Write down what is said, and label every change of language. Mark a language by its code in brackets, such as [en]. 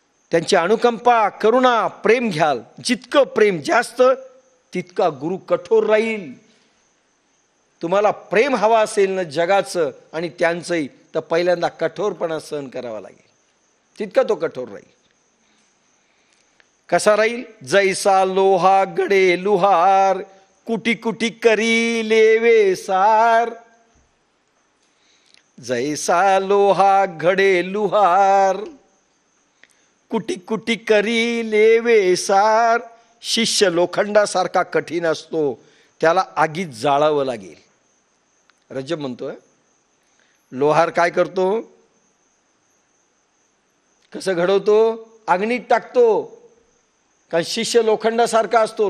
[mr] त्यांची अनुकंपा, करुणा, प्रेम घ्याल. जितकं प्रेम जास्त तितका गुरु कठोर राहील. तुम्हाला प्रेम हवा असेल ना जगाचं आणि त्यांचंही, तर पहिल्यांदा कठोरपणा सहन करावा लागेल. तितका तो कठोर राहील. कसा राहील? [hi] जैसा लोहा गडे लुहार, कुटी कुटी करी लेवे सार. जैसा लोहा घडे लुहार, कुटी कुटी करी लेवे सार. [mr] शिष्य लोखंडासारखा कठीण असतो, त्याला आगीत जाळावं लागेल. रजब म्हणतोय लोहार काय करतो? कसं घडवतो? अग्नीत टाकतो. कारण शिष्य लोखंडासारखा असतो.